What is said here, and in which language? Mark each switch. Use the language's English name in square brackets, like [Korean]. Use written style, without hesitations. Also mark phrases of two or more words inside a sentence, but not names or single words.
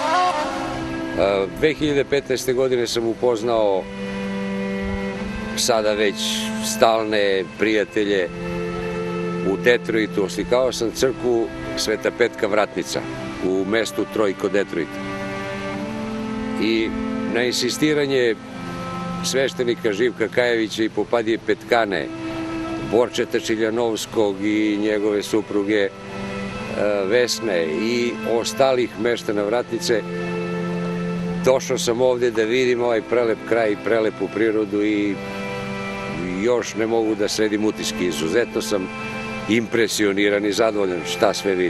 [Serbian] 2015. године сам упознao сада веќе сталне пријателje у Детроиту. Осликавao сам цркву Света Петка Вратница у месту Трой код Детройта. И на инсистирање свештеника Живка Кајевиća и Попадије Петкане, Борчета Čiljановskog i njegove supruge Vesne i ostalih meštana Vratnice, došao sam ovde da vidim ovaj prelep kraj i prelepu prirodu i još ne mogu da sredim utiske. Izuzetno sam impresioniran i zadovoljan šta sve vidim.